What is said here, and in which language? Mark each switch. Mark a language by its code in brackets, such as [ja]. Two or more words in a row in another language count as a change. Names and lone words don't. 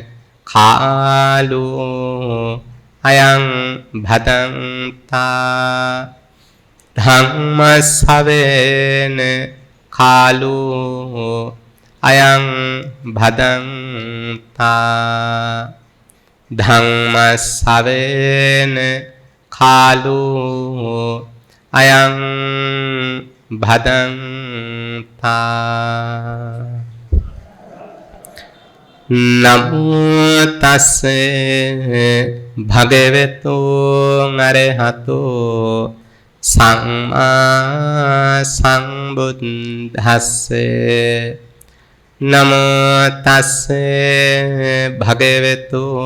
[pi] කාලෝ අයං භදන්තා ධම්ම ශ්‍රවණ කාලෝ අයං භදන්තා ධම්ම ශ්‍රවණ කාලෝ අයං භදන්තා නමෝ තස්සේ භගවතු අරහතෝ සම්මා සම්බුද්දස්සේ නමෝ තස්සේ භගවතු